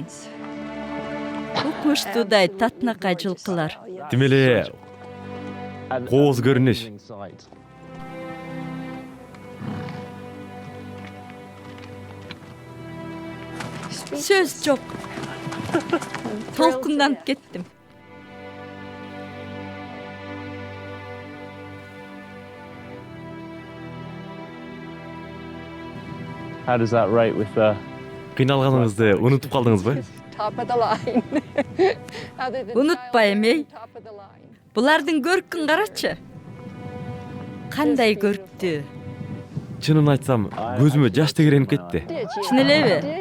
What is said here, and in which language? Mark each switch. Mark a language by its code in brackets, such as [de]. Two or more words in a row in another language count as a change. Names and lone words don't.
[ky] Укмуштуудай татынакай жылкылар. Тим эле кооз көрүнүш. Сөз жок. Толкунданып кеттим. [en] How does that rate with the [ky] кыйналганыңызды унутуп калдыңызбы? Унутпайм, эй. Булардын көркүн карачы. Кандай көрктүү. Чынын айтсам, көзүмө жаш тегеренип кетти. Чын элеби?